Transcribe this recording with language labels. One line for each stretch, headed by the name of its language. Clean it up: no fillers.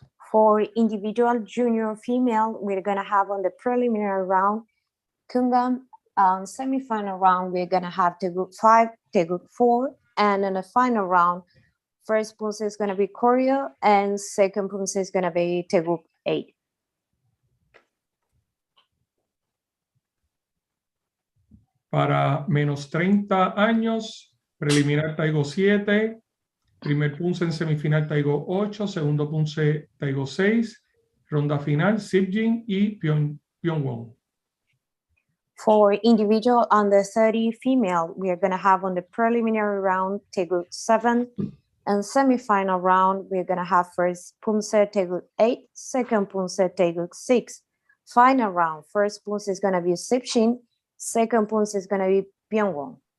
English: For individual junior female, we're going to have on the preliminary round Kungan. On semifinal round, we're going to have Taeguk 5, Taeguk 4, and in the final round, first Poomsae is going to be Koryo, and second Poomsae is going to be Taeguk 8.
Spanish: Para menos 30 años, preliminar Taigo 7, primer Poomsae en semifinal Taigo 8, segundo Poomsae Taigo 6, ronda final Sipjin y Pyongwon.
English: For individual under 30 female, we are going to have on the preliminary round Taeguk 7, and semifinal round, we're going to have first Poomsae Taeguk 8, second Poomsae Taeguk 6. Final round, first Poomsae is going to be Sipjin, second Poomsae is going to be Pyongwon.